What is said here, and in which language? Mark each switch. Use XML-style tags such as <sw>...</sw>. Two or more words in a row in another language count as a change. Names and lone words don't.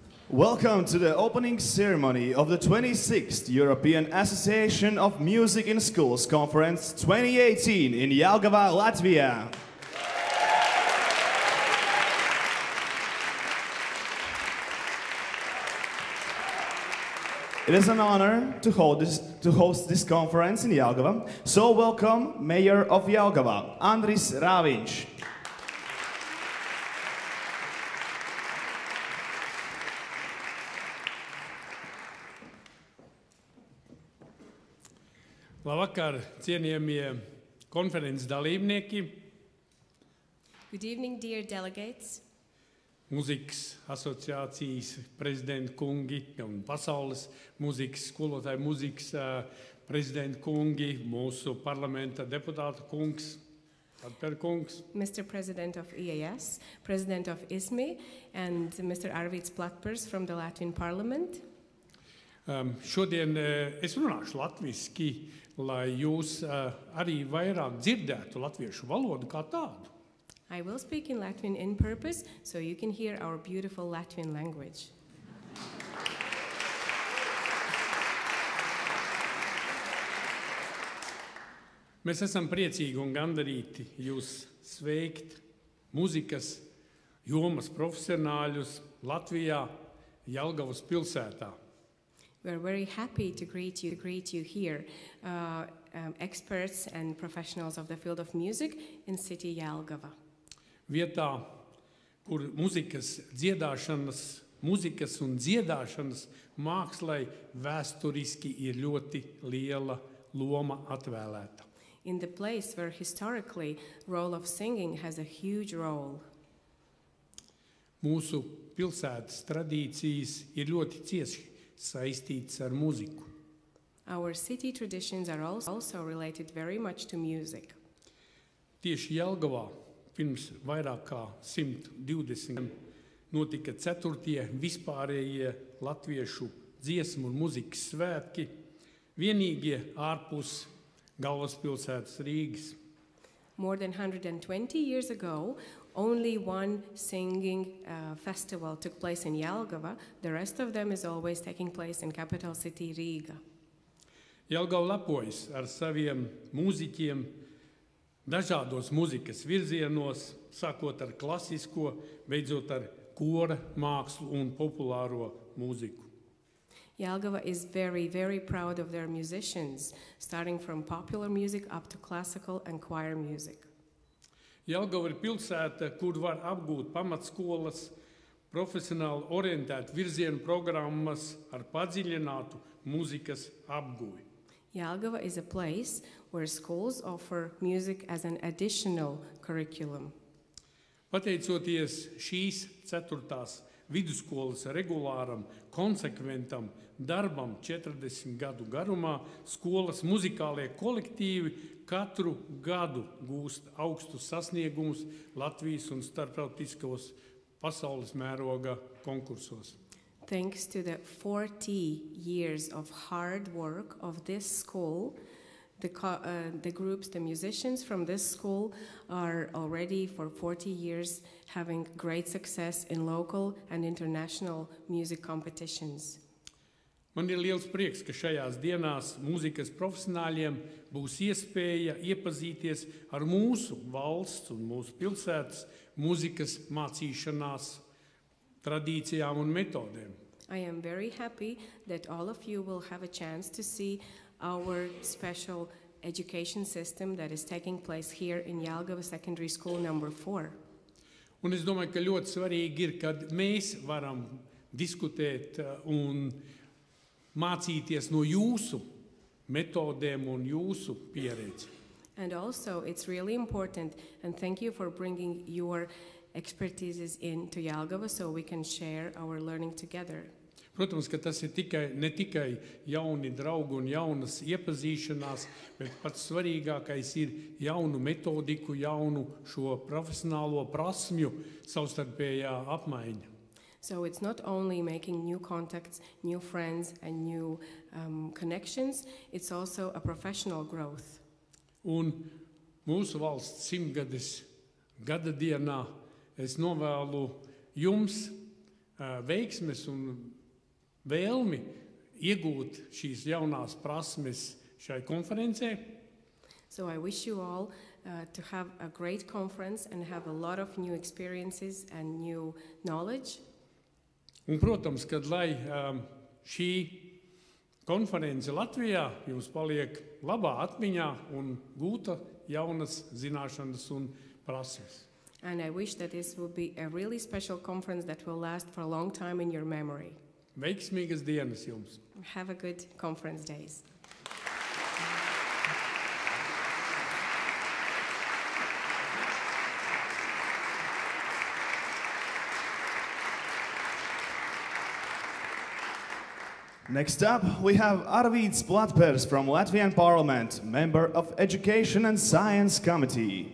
<en>Welcome to the opening ceremony of the 26th European Association of Music in Schools Conference 2018 in Jelgava, Latvia. It is an honor to host this conference in Jelgava, so welcome Mayor of Jelgava, Andris Rāviņš.</en> <lv>Labvakar, cienījamie konferences dalībnieki,</lv> <en>Good evening, dear delegates,</en> <lv>Mūzikas asociācijas prezidenti kungi un pasaules mūzikas skolotāju mūzikas prezidenti kungi, mūsu parlamenta deputāta kungs, Atper kungs.</lv> <en>Mr. President of EAS, President of ISMI, and Mr. Arvīts Platpers from the Latvian Parliament.</en> <lv>Šodien es runāšu latviski, lai jūs arī vairāk dzirdētu latviešu valodu kā tādu.</lv> <en>I will speak in Latvian in purpose, so you can hear our beautiful Latvian language.</en> <lv>Mēs esam priecīgi un gandarīti jūs sveikt mūzikas jomas profesionāļus Latvijā, Jelgavas pilsētā.</lv> <en>We are very happy to greet you here, experts and professionals of the field of music in city Jelgava.</en> <lv>Vietā, kur mūzikas un dziedāšanas mākslai vēsturiski ir ļoti liela loma atvēlēta.</lv> <en>In the place where historically role of singing has a huge role.</en> <lv>Mūsu pilsētas tradīcijas ir ļoti cieši saistītas ar mūziku.</lv> <en>Our city traditions are also related very much to music.</en> <lv>Tieši Jelgavā pirms vairāk kā 120 notika 4. vispārējie latviešu dziesmu un mūzikas svētki, vienīgie ārpus galvaspilsētas Rīgas.</lv> <en>More than 120 years ago, only one singing festival took place in Jelgava. The rest of them is always taking place in capital city Riga.</en> <lv>Jelgava lepojas ar saviem mūziķiem dažādos mūzikas virzienos, sākot ar klasisko, beidzot ar kora mākslu un populāro mūziku.</lv> <en>Jelgava is very, very proud of their musicians, starting from popular music up to classical and choir music.</en> <lv>Jelgava ir pilsēta, kur var apgūt pamatskolas, profesionāli orientēt virzienu programmas ar padziļinātu mūzikas apguvi.</lv> <en>Jelgava is a place where schools offer music as an additional curriculum.</en> <lv>Pateicoties šīs 4. vidusskolas regulāram, konsekventam darbam 40 gadu garumā, skolas muzikālie kolektīvi katru gadu gūst augstus sasniegumus Latvijas un starptautiskos pasaules mēroga konkursos.</lv> <en>Thanks to the 40 years of hard work of this school, the groups, the musicians from this school are already for 40 years having great success in local and international music competitions.</en> <lv>Man ir liels prieks, ka šajās dienās mūzikas profesionāļiem būs iespēja iepazīties ar mūsu valsts un mūsu pilsētas mūzikas mācīšanās tradīcijām un metodēm.</lv> <en>I am very happy that all of you will have a chance to see our special education system that is taking place here in Jelgava Secondary School number 4.</en> <lv>Un es domāju, ka ļoti svarīgi ir, kad mēs varam diskutēt un mācīties no jūsu metodēm un jūsu pieredzi.</lv> <en>And also it's really important, and thank you for bringing your expertises into Jelgava so we can share our learning together.</en> <lv>Protams, ka tas ir ne tikai jauni draugi un jaunas iepazīšanās, bet pats svarīgākais ir jaunu metodiku, jaunu šo profesionālo prasmju savstarpējā apmaiņa.</lv> <en>So it's not only making new contacts, new friends and new connections, it's also a professional growth.</en> <lv>Un mūsu valsts 100 gada dienā es novēlu jums veiksmes un vēlmi iegūt šīs jaunās prasmes šai konferencē.</lv> <en>So I wish you all to have a great conference and have a lot of new experiences and new knowledge.</en> <lv>Un, protams, kad lai šī konference Latvijā jums paliek labā atmiņā un gūta jaunas zināšanas un prasmes.</lv> <en>And I wish that this will be a really special conference that will last for a long time in your memory.</en> <lv>Veiksmīgas dienas jums!</lv> <en>Have a good conference days. Next up, we have Arvīds Platpers from Latvian Parliament, member of Education and Science Committee.</en>